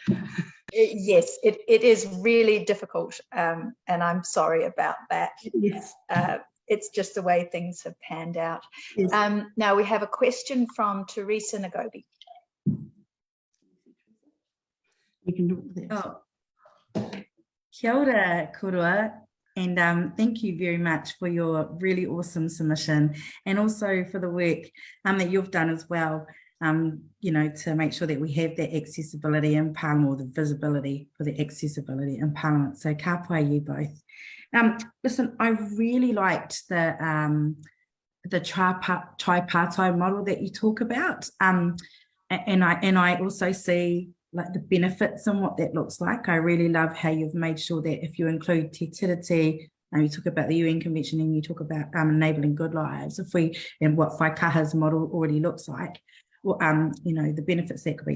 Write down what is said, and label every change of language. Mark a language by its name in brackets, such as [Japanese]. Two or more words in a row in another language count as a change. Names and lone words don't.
[English] Yes, it is really difficult, and I'm sorry about that. Yes. It's just the way things have panned out. Yes. Now we have a question from Teresa Nagobi. You can look there. Oh. [Māori] Kia ora, korua, [English] and thank you very much for your really awesome submission, and also for the work that you've done as well, you know, to make sure that we have that accessibility in Parliament, or the visibility for the accessibility in Parliament. So [Māori] ka pai [English] you both. Listen, I really liked the the tripartite model that you talk about. And I also see like the benefits and what that looks like. I really love how you've made sure that if you include Te Tiriti, and you talk about the UN Convention and you talk about enabling good lives, and what Whaikaha's model already looks like, well, the benefits that could be.